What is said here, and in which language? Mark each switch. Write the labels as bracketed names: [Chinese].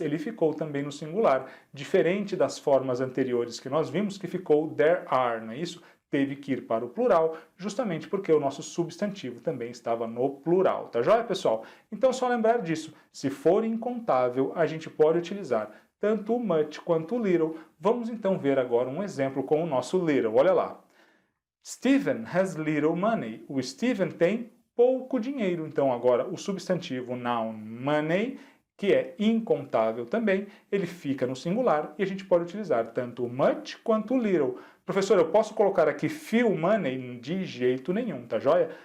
[Portuguese] Ele ficou também no singular, diferente das formas anteriores que nós vimos, que ficou [English] there are, [Portuguese] não é isso? Teve que ir para o plural, justamente porque o nosso substantivo também estava no plural. Tá joia, pessoal? Então, só lembrar disso. Se for incontável, a gente pode utilizar tanto o much quanto o little. Vamos então ver agora um exemplo com o nosso little. Olha lá. [English] Stephen has little money. [Portuguese] O Stephen tem pouco dinheiro. Então agora o substantivo noun money, que é incontável também, ele fica no singular e a gente pode utilizar tanto o much quanto o little. Professor, eu posso colocar aqui [English] few money? [Portuguese] De jeito nenhum, tá joia?